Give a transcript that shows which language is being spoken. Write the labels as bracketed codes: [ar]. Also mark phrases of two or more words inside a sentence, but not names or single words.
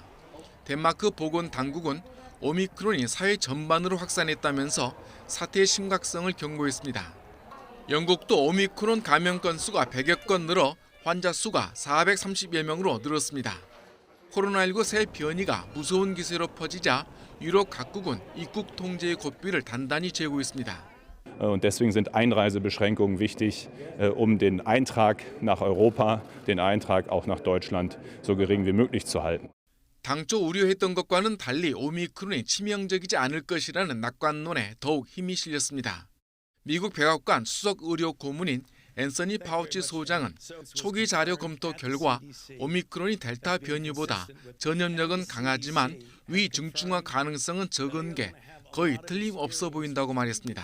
[ko] 덴마크 보건당국은 오미크론이 사회 전반으로 확산했다면서 사태의 심각성을 경고했습니다. 영국도 오미크론 감염 건수가 100여 건 늘어 환자 수가 430여 명으로 늘었습니다. 코로나19 새 변이가 무서운 기세로 퍼지자 유럽 각국은 입국 통제의 고삐를 단단히 쥐고 있습니다. [de] Und deswegen sind Einreisebeschränkungen wichtig, um den Eintrag nach Europa, den Eintrag auch nach Deutschland so gering wie möglich zu halten. [ko] 당초 우려했던 것과는 달리 오미크론이 치명적이지 않을 것이라는 낙관론에 더욱 힘이 실렸습니다. 미국 백악관 수석 의료 고문인 앤서니 파우치 소장은 초기 자료 검토 결과 오미크론이 델타 변이보다 전염력은 강하지만 위중증화 가능성은 적은 게 거의 틀림없어 보인다고 말했습니다.